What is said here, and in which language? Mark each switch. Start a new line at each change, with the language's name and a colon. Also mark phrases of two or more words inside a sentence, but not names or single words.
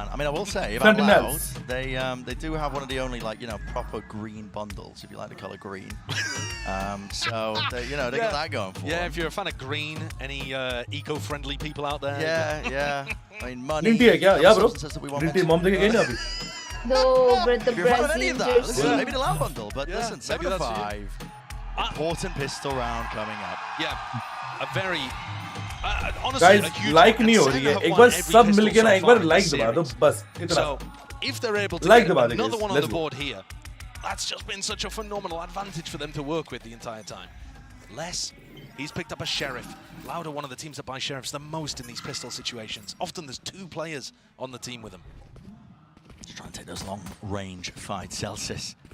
English: I mean, I will say about Loud, they do have one of the only proper green bundles, if you like the color green. So they got that going for them. Yeah, if you're a fan of green, any eco-friendly people out there? Yeah. I mean, money. Yeah, bro. Green mom
Hindi: देके गई ना अभी.
English: No, but the Brazil jersey. Maybe the Loud bundle, but listen, 7-5. Important pistol round coming up. Yeah, a very. Honestly, Guys, a huge
Hindi: like नहीं हो रही है. एक बार सब मिलके ना एक बार like दबा दो बस इतना.
English: So, if they're able to like get another one on the board here, that's just been such a phenomenal advantage for them to work with the entire time. He's picked up a Sheriff. Loud are one of the teams that buy Sheriffs the most in these pistol situations. Often there's 2 players on the team with them. Just trying to take those long-range fights, Celsius.